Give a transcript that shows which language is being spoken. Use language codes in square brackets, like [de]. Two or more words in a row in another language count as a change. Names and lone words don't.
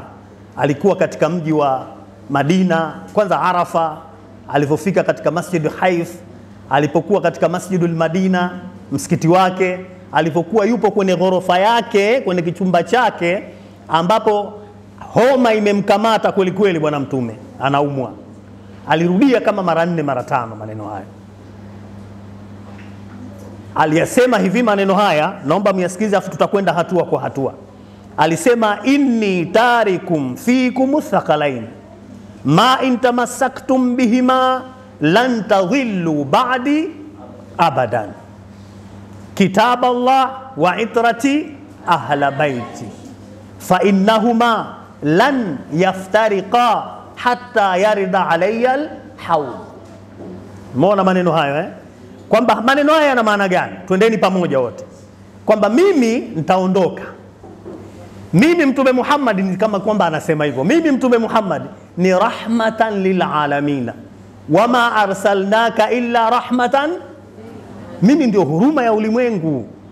[sw] Alikuwa katika mji wa Madina, kwanza Arafa, alipofika katika Masjid Haif, alipokuwa katika Masjidul Madina, msikiti wake, alipokuwa yupo kwenye ghorofa yake, kwenye kichumba chake, ambapo homa imemkamata kweli kweli bwana mtume, anaumwa. Alirudia kama mara 4 mara 5 maneno haya. aliyasema hivi maneno haya, naomba myasikize afu tutakwenda hatua kwa hatua. [ar] Alisema إني تارك فيكم الثقلين ما إن تمسكتم بهما لن تضلوا بعدي أبدا كتاب الله وعترتي أهل بيتي فإنهما لن يفترقا حتى يردا علي الحوض. [sw] Muona maneno hayo kwamba maneno haya yana maana gani? Twendeni pamoja wote kwamba mimi nitaondoka. Mimi Mtume Muhammad ni kama kwamba anasema hivyo, mimi Mtume Muhammad ni [ar] رحمة للعالمين وما أرسلناك إلا رحمة, [sw] mimi ndio huruma ya ulimwengu.